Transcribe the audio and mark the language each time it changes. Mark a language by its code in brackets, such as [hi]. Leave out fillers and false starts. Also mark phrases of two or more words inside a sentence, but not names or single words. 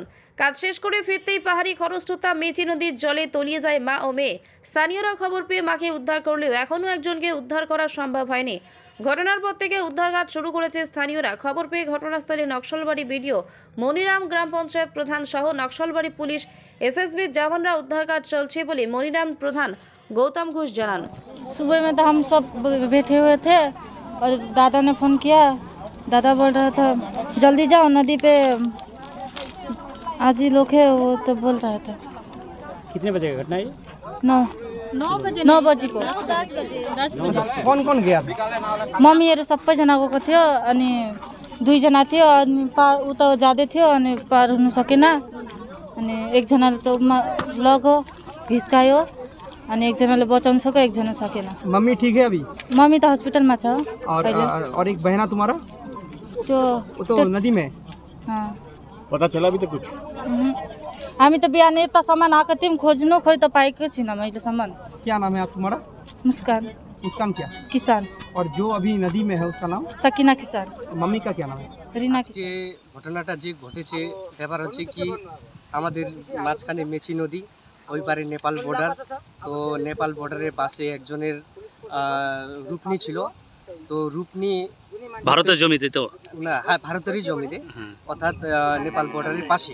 [bn] কাজ শেষ করে ফিরতেই পাহাড়ি খরস্রোতা মেচি নদীর জলে তলিয়ে যায় মা ও মেয়ে। স্থানীয়রা খবর পেয়ে মাকে উদ্ধার করলেও এখনও একজনকে উদ্ধার করা সম্ভব হয়নি। ঘটনার পর থেকে উদ্ধার কাজ শুরু করেছে স্থানীয়রা। খবর পেয়ে ঘটনাস্থলে নকশালবাড়ি বিডিও, মনিরাম গ্রাম পঞ্চায়েত প্রধান সহ নকশালবাড়ি পুলিশ, এসএসবি জওয়ানরা উদ্ধার কার্য চলছে বলে মনিরাম প্রধান গৌতম ঘোষ জানান। [hi] सुबह में तो हम सब बैठे हुए थे और दादा ने फ़ोन किया। दादा बोल रहा था जल्दी जाओ नदी पे, आज ही लोग है वो तो बोल रहा था। कितने बजे का घटना है? 9 बजे को 10 बजे कौन कौन गया था? [ne] मम्मीहरू सबैजना गएको थियो अनि 2 जना थियो अनि पार उता जाँदै थियो अनि पार हुन सकेन अनि एकजनाले त लग्यो घिस्कायो अनि एकजनाले बचाउन सक्यो एकजना सकेन। [hi] मम्मी ठीक है अभी? [ne] मम्मी त हस्पिटलमा छ [hi] और एक बहना तुम्हारा [ne] त्यो [hi] तो नदी में? हाँ पता चला अभी तक कुछ? [ne] हामी त बिहान यता सामान आएको थियौँ खोज्नु, खोइ त पाएकै छैन मैले सामान। [hi] क्या नाम है आप तुम्हारा? मुस्कान मुस्कान क्या? किसान। और जो अभी नदी में है उसका नाम? सकीना किसान। मम्मी का क्या नाम है? रीना किसान। [bn] ঘটনাটা যে ঘটেছে ব্যাপার হচ্ছে কি আমাদের মাঝখানে মেচি নদী, ওই পারে নেপাল বর্ডার। তো নেপাল বর্ডারের পাশে একজনের রূপনি ছিল। তো রূপনি ভারতের জমিতে তো না, হ্যাঁ ভারতেরই জমিতে, অর্থাৎ নেপাল বর্ডারের পাশে।